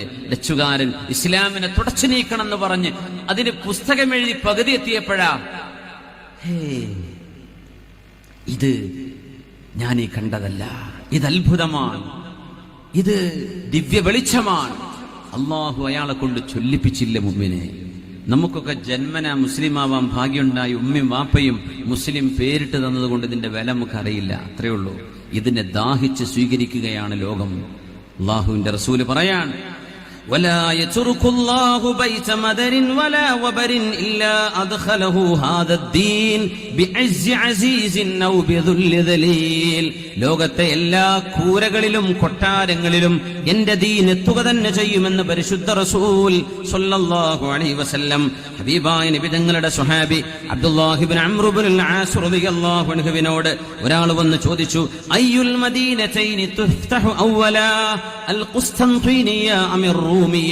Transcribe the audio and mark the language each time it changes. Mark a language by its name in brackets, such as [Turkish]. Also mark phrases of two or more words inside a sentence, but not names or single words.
[Malayalam] ഡച്ചുകാരൻ ഇസ്ലാമിനെ തുടച്ചു നീക്കണം എന്ന് പറഞ്ഞ് അതിന് പുസ്തകം എഴുതി പകുതി എത്തിയപ്പോഴാ, ഇത് ഞാനീ കണ്ടതല്ല, ഇത് അത്ഭുതമാണ്, ഇത് ദിവ്യ വെളിച്ചമാണ്. അള്ളാഹു അയാളെ കൊണ്ട് ചൊല്ലിപ്പിച്ചില്ല മുഅ്മിനെ. നമുക്കൊക്കെ ജന്മന മുസ്ലിമാവാൻ ഭാഗ്യമുണ്ടായി ഉമ്മയും വാപ്പയും മുസ്ലിം പേരിട്ട് തന്നതുകൊണ്ട് ഇതിന്റെ വില നമുക്കറിയില്ല, അത്രയേ ഉള്ളൂ. ഇതിനെ ദാഹിച്ച് സ്വീകരിക്കുകയാണ് ലോകം. അള്ളാഹുവിന്റെ റസൂല് പറയാൻ, [Arabic] ولا يترك الله بيت مدر ولا وبر إلا أدخله هذا الدين بعز عزيز أو بذل ذليل. [Malayalam] ലോകത്തെ എല്ലാ കൂരകളിലും കൊട്ടാരങ്ങളിലും എന്റെ ദീൻ എത്തുക തന്നെ ചെയ്യുമെന്ന് പരിശുദ്ധ റസൂൽ [Arabic] صلى الله عليه وسلم. [Malayalam] ഹബീബായ നബി തങ്ങളുടെ സ്വഹാബി അബ്ദുല്ലാഹി ഇബ്നു അംർ ഇബ്നുൽ ആസ് [Arabic] رضي الله عنه [Malayalam] ഒരാൾ വന്ന് ചോദിച്ചു, [Arabic] أي المدينتين تفتح أولا القسطنطينية أم رومية.